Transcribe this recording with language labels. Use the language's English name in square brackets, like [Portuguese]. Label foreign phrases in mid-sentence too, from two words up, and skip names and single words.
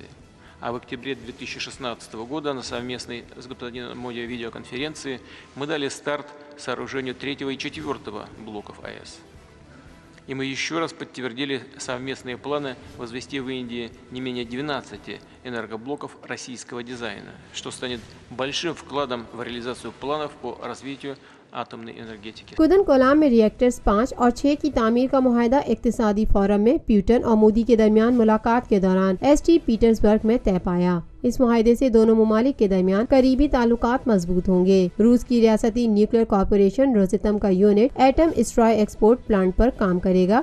[Russian] А в октябре 2016 года на совместной с господином Моди видеоконференции мы дали старт сооружению 3 и 4 блоков АЭС. И мы еще раз подтвердили совместные планы возвести в Индии не менее 12 энергоблоков российского дизайна, что станет большим вкладом в реализацию планов по развитию [Urdu] آٹمنی انرجیٹک۔ کودن کولام میں ری ایکٹرز 5 اور 6 کی تعمیر کا معاہدہ اقتصادی فورم میں پیوٹن اور مودی کے درمیان ملاقات کے دوران ایسٹ پیٹرزبرگ میں طے پایا۔ اس معاہدے سے دونوں ممالک کے درمیان قریبی تعلقات مضبوط ہوں گے۔ روس کی ریاستی نیوکلیئر کارپوریشن روزیتم کا یونٹ ایٹم اسٹرائے ایکسپورٹ پلانٹ پر کام کرے گا۔